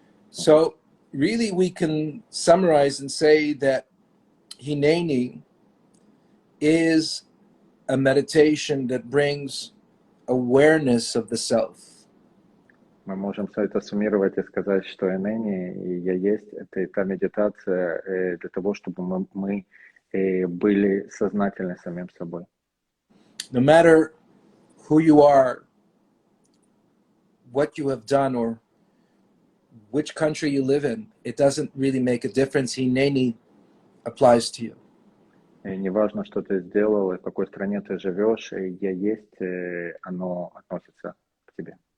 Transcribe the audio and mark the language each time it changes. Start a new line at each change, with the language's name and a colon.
English: So really we can summarize and say that hineni is a meditation that brings awareness of the self.
Russian: Мы можем все это суммировать и сказать, что «Энени» и «Я есть» — это та медитация для того, чтобы мы были сознательны самим собой.
English: No matter who you are, what you have done, or which country you live in, it doesn't really make a difference. Hineni applies to you.
Russian: И не важно, что ты сделал, и в какой стране ты живешь, и я есть, оно относится к тебе.